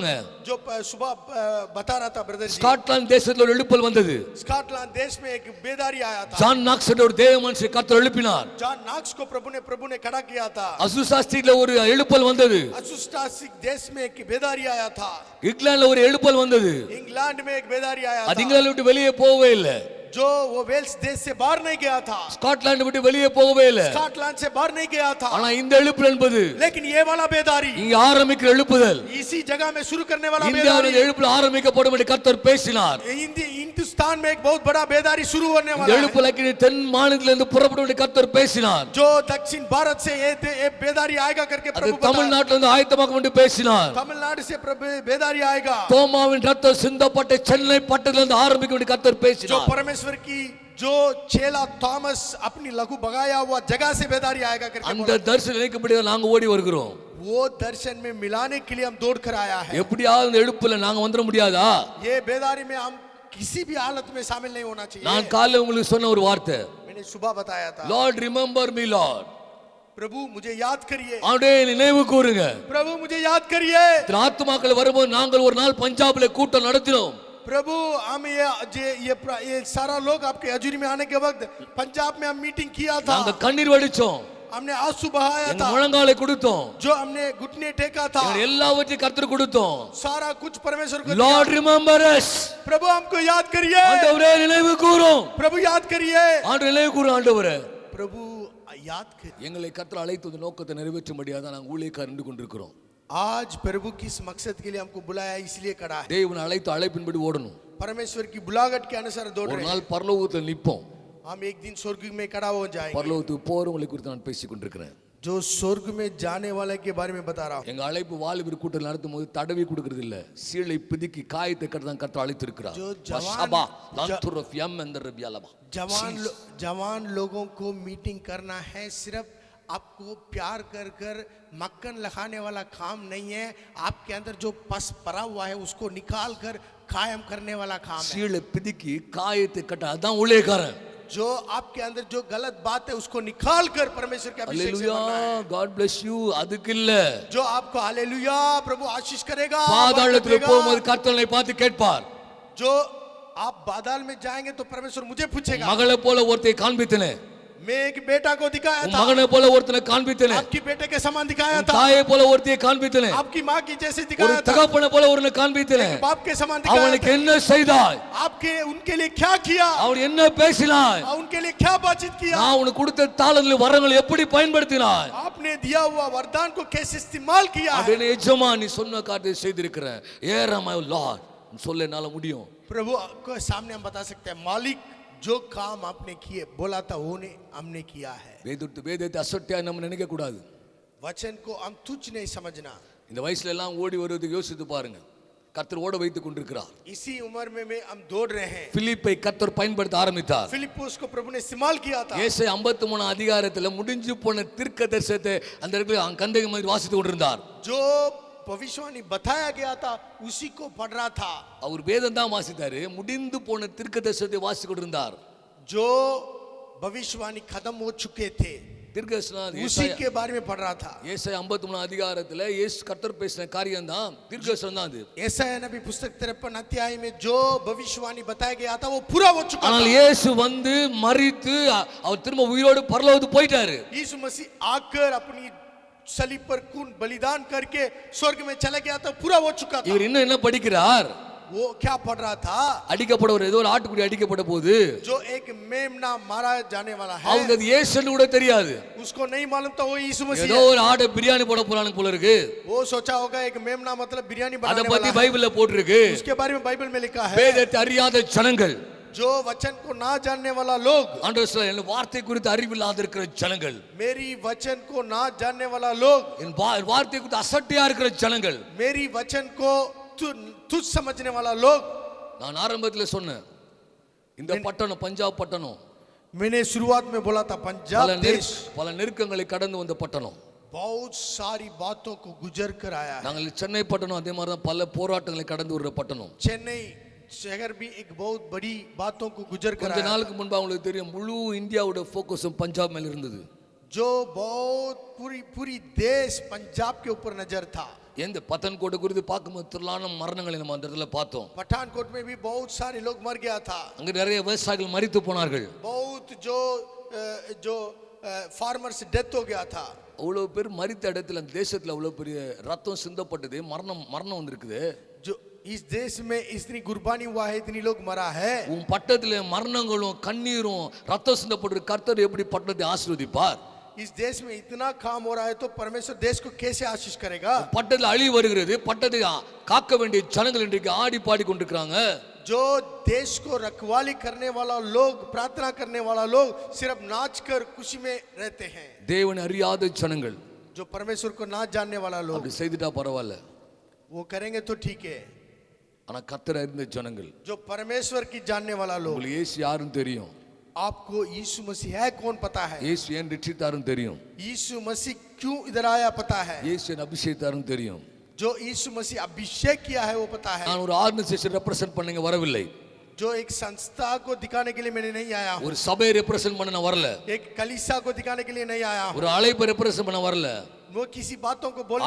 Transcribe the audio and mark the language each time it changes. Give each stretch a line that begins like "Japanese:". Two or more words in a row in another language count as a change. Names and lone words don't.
Hindi: जो सुबह बता रहा था ब्रदर जी,
Tamil: ஸ்காட்லாந்து தேசத்துல ஒரு எழுப்புதல் வந்தது.
Hindi: स्कॉटलैंड देश में एक बेदारी आया था।
Tamil: ஜான் நாக்ஸ் என்ற ஒரு தேவ மனுஷன் கர்த்தர் எழுப்பினார்.
Hindi: जॉन नॉक्स को प्रभु ने खड़ा किया था।
Tamil: அசுசா ஸ்ட்ரீட்ல ஒரு எழுப்புதல் வந்தது.
Hindi: असुस्टासिक देश में एक बेदारी आया था।
Tamil: இங்கிலாந்துல ஒரு எழுப்புதல் வந்தது.
Hindi: इंग्लैंड में एक बेदारी आया
Tamil: அது
Hindi: था,
Tamil: இங்கிலாந்து விட்டு வெளியே போகவே இல்லை.
Hindi: जो वो वेल्स देश से बाहर नहीं गया था,
Tamil: ஸ்காட்லாந்து விட்டு வெளியே போகவே இல்லை.
Hindi: स्कॉटलैंड से बाहर नहीं गया था।
Tamil: ஆனா இந்த எழுப்புதல் என்பது
Hindi: लेकिन ये वाला बेदारी
Tamil: இங்க ஆரம்பிக்கிற எழுப்புதல்,
Hindi: इसी जगह में शुरू करने वाला
Tamil: இந்தியாவில்
Hindi: बेदारी,
Tamil: எழுப்புதல் ஆரம்பிக்கப்படும் என்று கர்த்தர் பேசினார்.
Hindi: हिंदुस्तान में एक बहुत बड़ा बेदारी शुरू होने
Tamil: இந்த
Hindi: वाला है।
Tamil: எழுப்புதல் தென் மாநிலத்திலிருந்து புறப்படும் என்று கர்த்தர் பேசினார்.
Hindi: जो दक्षिण भारत से ये बेदारी आएगा करके
Tamil: அது
Hindi: प्रभु बताया।
Tamil: தமிழ்நாட்டிலிருந்து ஆயத்தமாக்கும் என்று பேசினார்.
Hindi: तमिलनाडु से प्रभु बेदारी आएगा।
Tamil: தோமாவின் ரத்தம் சிந்தப்பட்ட சென்னை பட்டணத்திலிருந்து ஆரம்பிக்கும் என்று கர்த்தர்
Hindi: जो
Tamil: பேசினார்.
Hindi: परमेश्वर की जो चेला थॉमस अपनी लघु भगाया हुआ जगह से बेदारी आएगा करके
Tamil: அந்த
Hindi: बोला।
Tamil: தரிசனம் நினைக்கப்படி நாங்க ஓடி வருகிறோம்.
Hindi: वो दर्शन में मिलाने के लिए हम दौड़ कर आया है।
Tamil: எப்படியாவது இந்த எழுப்புல நாங்க வந்துட முடியாதா?
Hindi: ये बेदारी में हम किसी भी हालत में शामिल नहीं होना चाहिए।
Tamil: நான் காலையில உங்களுக்கு சொன்ன ஒரு வார்த்தை,
Hindi: मैंने सुबह बताया था,
English: Lord remember me Lord,
Hindi: प्रभु मुझे याद करिए,
Tamil: அவருடைய நினைவு கூறுங்க.
Hindi: प्रभु मुझे याद करिए।
Tamil: இத்தனை ஆத்துமாக்கள் வரும்போது நாங்கள் ஒரு நாள் பஞ்சாப்ல கூட்டம் நடத்தினோம்.
Hindi: प्रभु हम ये सारा लोग आपके हजूरी में आने के वक्त पंजाब में हम मीटिंग किया था।
Tamil: நாங்க கண்ணீர் வடிச்சோம்,
Hindi: हमने आंसू बहाया
Tamil: எங்க
Hindi: था,
Tamil: முழங்காலை கொடுத்தோம்,
Hindi: जो हमने घुटने टेका था,
Tamil: எங்க எல்லாவற்றையும் கர்த்தர் கொடுத்தோம்.
Hindi: सारा कुछ परमेश्वर को
Tamil: லார்ட்
Hindi: दिया।
English: remember us,
Hindi: प्रभु हमको याद करिए,
Tamil: ஆண்டவரே நினைவு கூறும்,
Hindi: प्रभु याद करिए,
Tamil: ஆண்டவரே நினைவு கூறும். ஆண்டவரே
Hindi: प्रभु याद करिए।
Tamil: எங்களை கர்த்தர் அழைத்தது நோக்கத்தை நிறைவேற்றும்படியாக தான் நாங்கள் ஊழியக்காரர் நின்று கொண்டிருக்கிறோம்.
Hindi: आज प्रभु किस मकसद के लिए हमको बुलाया इसलिए करा है।
Tamil: தேவன் அழைத்த அழைப்பின்படி ஓடணும்.
Hindi: परमेश्वर की बुलाहट के अनुसार दौड़
Tamil: ஒரு
Hindi: रहे हैं।
Tamil: நாள் பரலோகத்தில் நிற்போம்.
Hindi: हम एक दिन स्वर्ग में खड़ा हो जाएंगे।
Tamil: பரலோகத்துக்கு போறவங்களை குறித்து நான் பேசிக் கொண்டிருக்கிறேன்.
Hindi: जो स्वर्ग में जाने वाले के बारे में बता रहा हूँ।
Tamil: எங்க அழைப்பு வாலிபர் கூட்டம் நடத்தும் போது தடவி கொடுக்கிறது இல்ல, சீளை பிதுக்கி காயத்தை கட்டதான் கர்த்தர் அழைத்திருக்கிறார்.
Hindi: जो जवान लोगों को मीटिंग करना है, सिर्फ आपको प्यार कर कर मक्खन लगाने वाला काम नहीं है। आपके अंदर जो पस पड़ा हुआ है उसको निकाल कर कायम करने वाला काम है।
Tamil: சீளை பிதுக்கி காயத்தை கட்ட அதான் ஊழியக்காரன்.
Hindi: जो आपके अंदर जो गलत बात है उसको निकाल कर परमेश्वर के अभिषेक से भरना है।
English: God bless you
Tamil: அதுக்கு இல்ல,
Hindi: जो आपको हालेलुया प्रभु आशीष करेगा।
Tamil: பாதாளத்தில் போகும்போது கர்த்தரை பார்த்து கேட்பார்,
Hindi: जो आप बादल में जाएंगे तो परमेश्वर मुझे पूछेगा।
Tamil: மகளை போல ஒருத்தை காண்பித்தனே,
Hindi: मैं एक बेटा को दिखाया
Tamil: உன்
Hindi: था,
Tamil: மகனை போல ஒருத்தனை காண்பித்தனே,
Hindi: आपकी बेटे के समान दिखाया
Tamil: உன்
Hindi: था,
Tamil: தாயை போல ஒருத்தையை காண்பித்தனே,
Hindi: आपकी माँ की जैसे
Tamil: ஒரு
Hindi: दिखाया था,
Tamil: தகப்பனை போல ஒருவனை காண்பித்தனே.
Hindi: एक बाप के समान दिखाया
Tamil: அவனுக்கு
Hindi: था।
Tamil: என்ன செய்தாய்?
Hindi: आपके उनके लिए क्या किया,
Tamil: அவன் என்ன பேசினாய்?
Hindi: उनके लिए क्या बातचीत किया,
Tamil: நான் உனக்கு கொடுத்த தாளங்கள் வரங்களை எப்படி பயன்படுத்தினாய்?
Hindi: आपने दिया हुआ वरदान को कैसे इस्तेमाल किया है।
Tamil: அப்படின்னு எஜமா நீ சொன்ன காரியத்தை செய்திருக்கிறேன். ஏறாம லார்ட் சொல்ல என்னால முடியும்.
Hindi: प्रभु को सामने हम बता सकते हैं, मालिक जो काम आपने किए बोला था वो हमने किया है।
Tamil: வேதத்தை அசட்டையா நம்ம நினைக்க கூடாது.
Hindi: वचन को हम तुच्छ नहीं समझना।
Tamil: இந்த வயசுல எல்லாம் ஓடி வருவதுக்கு யோசித்து பாருங்க. கர்த்தர் ஓட வைத்துக் கொண்டிருக்கிறார்.
Hindi: इसी उम्र में हम दौड़ रहे हैं।
Tamil: பிலிப்பை கர்த்தர் பயன்படுத்த ஆரம்பித்தார்.
Hindi: फिलिप्पुस को प्रभु ने इस्तेमाल किया था।
Tamil: ஏசாயா 53 அதிகாரத்துல முடிஞ்சு போன தீர்க்கதரிசனத்தை அந்த இடத்துல கந்தகி மாதிரி வாசித்து கொண்டிருந்தார்.
Hindi: जो भविष्यवाणी बताया गया था उसी को पढ़ रहा था।
Tamil: அவர் வேதம் தான் வாசித்தாரு, முடிந்து போன தீர்க்கதரிசனத்தை வாசித்து கொண்டிருந்தார்.
Hindi: जो भविष्यवाणी खत्म हो चुके थे
Tamil: தீர்க்கதரிசனம்
Hindi: उसी के बारे में पढ़ रहा था।
Tamil: ஏசாயா 53 அதிகாரத்துல இயேசு கர்த்தர் பேசின காரியம் தான் தீர்க்கதரிசனம் தான் அது.
Hindi: यशायाह नबी पुस्तक 53 अध्याय में जो भविष्यवाणी बताया गया था वो पूरा हो चुका
Tamil: ஆனால்
Hindi: था।
Tamil: இயேசு வந்து மரித்து அவர் திரும்ப உயிரோடு பரலோகத்துக்கு போயிட்டாரு.
Hindi: यीशु मसीह आकर अपनी सलीब पर खून बलिदान करके स्वर्ग में चला गया था, पूरा हो चुका था।
Tamil: இவர் இன்னும் என்ன படிக்கிறார்?
Hindi: वो क्या पढ़ रहा था?
Tamil: அடிக்கப்படவர் ஏதோ ஒரு ஆட்டுக்குடி அடிக்கப்பட்ட போது
Hindi: जो एक मेमना मारा जाने वाला है,
Tamil: அவருக்கு அது இயேசுன்னு கூட தெரியாது.
Hindi: उसको नहीं मालूम था वो यीशु मसीह
Tamil: ஏதோ
Hindi: है।
Tamil: ஒரு ஆட்டை பிரியாணி போட போறானு போல இருக்கு.
Hindi: वो सोचा होगा एक मेमना मतलब बिरयानी
Tamil: அத
Hindi: बनाने
Tamil: பத்தி
Hindi: वाला है।
Tamil: பைபிள்ல போட்டிருக்கு.
Hindi: उसके बारे में बाइबल में लिखा है,
Tamil: வேதத்தை அறியாத ஜனங்கள்,
Hindi: जो वचन को ना जानने वाला लोग,
Tamil: ஆண்டவர் சொல்றார், என் வார்த்தை குறித்து அறிவில்லாத இருக்கிற ஜனங்கள்,
Hindi: मेरी वचन को ना जानने वाला लोग,
Tamil: என் வார்த்தை குறித்து அசட்டையா இருக்கிற ஜனங்கள்,
Hindi: मेरी वचन को तुच्छ समझने वाला लोग।
Tamil: நான் ஆரம்பத்துல சொன்னேன், இந்த பட்டணம் பஞ்சாப் பட்டணம்
Hindi: मैंने शुरुआत में बोला था पंजाब देश
Tamil: பல நெருக்கங்களை கடந்து வந்த பட்டணம்.
Hindi: बहुत सारी बातों को गुजर कर आया है।
Tamil: நாங்கள் சென்னை பட்டணம் அதே மாதிரி தான் பல போராட்டங்களை கடந்து வர்ற பட்டணம்.
Hindi: चेन्नई शहर भी एक बहुत बड़ी बातों को गुजर कर
Tamil: கொஞ்ச
Hindi: आया है।
Tamil: நாளுக்கு முன்பு உங்களுக்கு தெரியும் முழு இந்தியாவோட ஃபோக்கஸும் பஞ்சாப் மேல இருந்தது.
Hindi: जो बहुत पूरी देश पंजाब के ऊपर नजर था।
Tamil: எந்த பத்தன்கோட்டை குறித்து பார்க்கும்போது திரளான மரணங்களை நம்ம அந்த இடத்துல பார்த்தோம்.
Hindi: पठानकोट में भी बहुत सारे लोग मर गया था।
Tamil: அங்க நிறைய விவசாயிகள் மரித்து போனார்கள்.
Hindi: बहुत जो
English: farmers death
Hindi: हो गया था।
Tamil: அவ்வளவு பேர் மரித்த இடத்துல அந்த தேசத்துல அவ்வளவு பெரிய ரத்தம் சிந்தப்பட்டது. மரணம் வந்திருக்குது.
Hindi: जो इस देश में इतनी कुर्बानी हुआ है, इतनी लोग मरा है।
Tamil: உன் பட்டத்துல மரணங்களும் கண்ணீரும் ரத்தம் சிந்தப்பட்டு கர்த்தர் எப்படி பட்டணத்தை ஆசீர்வதிப்பார்?
Hindi: इस देश में इतना काम हो रहा है तो परमेश्वर देश को कैसे आशीष करेगा?
Tamil: பட்டத்துல அழிவு வருகிறது. பட்டத்தை காக்க வேண்டிய ஜனங்கள் இன்றைக்கு ஆடி பாடி கொண்டிருக்கிறாங்க.
Hindi: जो देश को रखवाली करने वाला लोग, प्रार्थना करने वाला लोग सिर्फ नाच कर खुशी में रहते हैं।
Tamil: தேவனை அறியாத ஜனங்கள்
Hindi: जो परमेश्वर को ना जानने वाला लोग
Tamil: அப்படி செய்துட்டா பரவாயில்ல.
Hindi: वो करेंगे तो ठीक है।
Tamil: ஆனா கர்த்தர் அறிந்த ஜனங்கள்,
Hindi: जो परमेश्वर की जानने वाला लोग,
Tamil: உங்களுக்கு இயேசு யாருன்னு தெரியும்.
Hindi: आपको यीशु मसीह है कौन पता है।
Tamil: இயேசு ஏன் ரட்சித்தாருன்னு தெரியும்.
Hindi: यीशु मसीह क्यों इधर आया पता है।
Tamil: இயேசு ஏன் அபிஷேகித்தாருன்னு தெரியும்.
Hindi: जो यीशु मसीह अभिषेक किया है वो पता है।
Tamil: நான் ஒரு
English: organisation represent
Tamil: பண்ண வரவில்லை.
Hindi: जो एक संस्था को दिखाने के लिए मैंने नहीं आया हूँ।
Tamil: ஒரு சபையை ரெப்ரசன்ட் பண்ண நான் வரல.
Hindi: एक कलीसिया को दिखाने के लिए नहीं आया हूँ।
Tamil: ஒரு அழைப்பை ரெப்ரசன்ட் பண்ண வரல.
Hindi: वो किसी बातों को बोलने